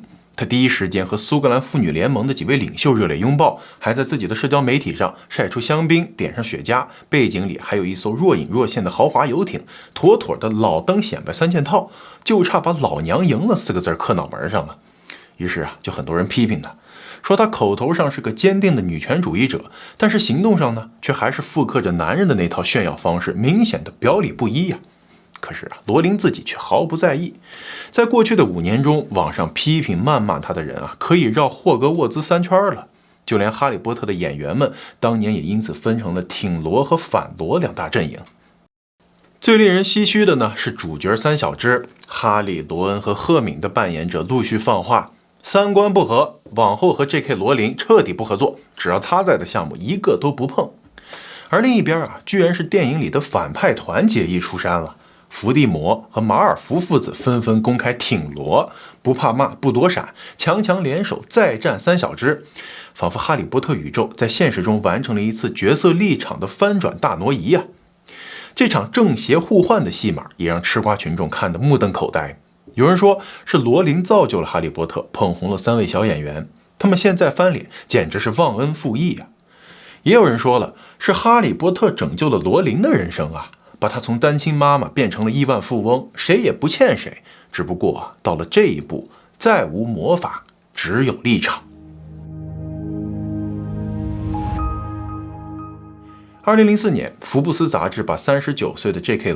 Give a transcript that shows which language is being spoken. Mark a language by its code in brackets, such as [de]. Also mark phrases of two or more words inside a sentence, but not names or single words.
[zh] 他第一時間和蘇格蘭婦女聯盟的幾位領袖熱烈擁抱，還在自己的社交媒體上曬出香檳，點上雪茄，背景裡還有一艘若隱若現的豪華遊艇，妥妥的老登顯擺3件套，就差把老娘贏了4個字刻腦門上了。於是就很多人批評他，說他口頭上是個堅定的女權主義者，但是行動上呢，卻還是複刻着男人的那套炫耀方式，明顯的表裡不一呀。可是羅琳自己卻毫不在意。在過去的5年中，網上批評谩罵他的人可以繞霍格沃茲3圈了。就連哈利波特的演員們，當年也因此分成了挺羅和反羅2大陣營。最令人唏噓的呢，是主角3小只哈利、羅恩和赫敏的扮演者陸續放話，三觀不合，往後和 J.K. 羅琳徹底不合作，只要他在的項目一個都不碰。而另一邊居然是電影裡的反派團結義出山了。伏地魔和馬爾福父子紛紛公開挺羅，不怕罵，不躲閃，強強聯手再戰3小只，仿佛哈利波特宇宙在現實中完成了一次角色立場的翻轉大挪移啊！這場正邪互換的戲碼也讓吃瓜群眾看得目瞪口呆。有人說是羅琳造就了哈利波特，捧紅了3位小演員，他们現在翻臉簡直是忘恩負義啊！也有人說了，是哈利波特拯救了羅琳的人生啊，把他從單親媽媽變成了億萬富翁，誰也不欠誰。只不過到了這一步，再無魔法，只有立場。2004年，福布斯雜誌把39歲的 J.K.